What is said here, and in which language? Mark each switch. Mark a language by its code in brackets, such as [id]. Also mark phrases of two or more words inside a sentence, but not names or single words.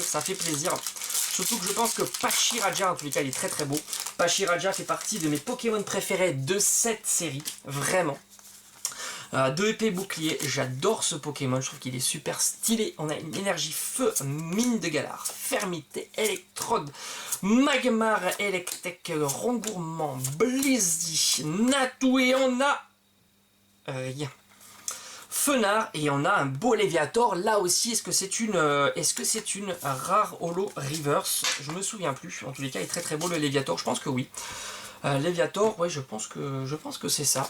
[fr] Ça fait plaisir. Surtout que je pense que Pachiraja, en tous les cas, il est très beau. Pachiraja fait partie de mes Pokémon préférés de cette série. Vraiment. 2 épées bouclier. J'adore ce Pokémon. Je trouve qu'il est super stylé. On a une énergie feu, Mine de Galar, Fermité, Électrode, Magmar, Electek, Rongourmand, Blizzy, Natou, et on a... rien. Fenard, et on a un beau Léviator. Là aussi, est-ce que c'est une rare holo reverse? Je me souviens plus. En tous les cas, il est très beau le Léviator. Je pense que oui. Léviator, ouais, je pense que c'est ça.